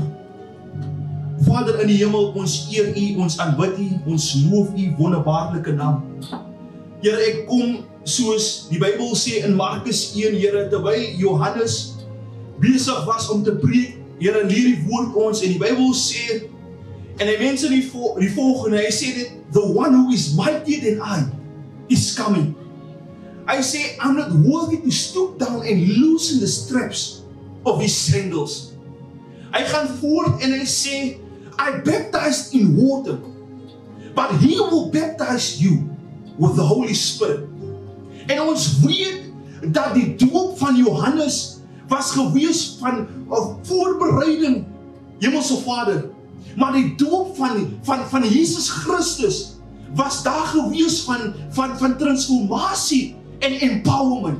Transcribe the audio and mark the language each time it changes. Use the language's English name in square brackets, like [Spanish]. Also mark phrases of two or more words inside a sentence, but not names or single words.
[Afrikaans] Vader in die hemel, ons eer U, ons aanbid U, ons loof U wonderbaarlike naam. Here, ek kom soos die Bybel sê in Markus 1, Here, terwyl Johannes besig was om te preek, Here, leer die woord ons en die Bybel sê, en hy mense die volgende, hy sê dit, [English] the one who is mightier than I is coming. [Afrikaans] Hy sê, [English] I'm not worthy to stoop down and loosen the straps of his sandals. [Afrikaans] Hy gaan voort en hy sê, [English] I baptized in water, but he will baptize you with the Holy Spirit. [Afrikaans] En ons weet dat die doop van Johannes was gewees van voorbereiding, Hemelse Vader. Maar die doop van Jesus Christus was daar gewees van transformatie en empowerment.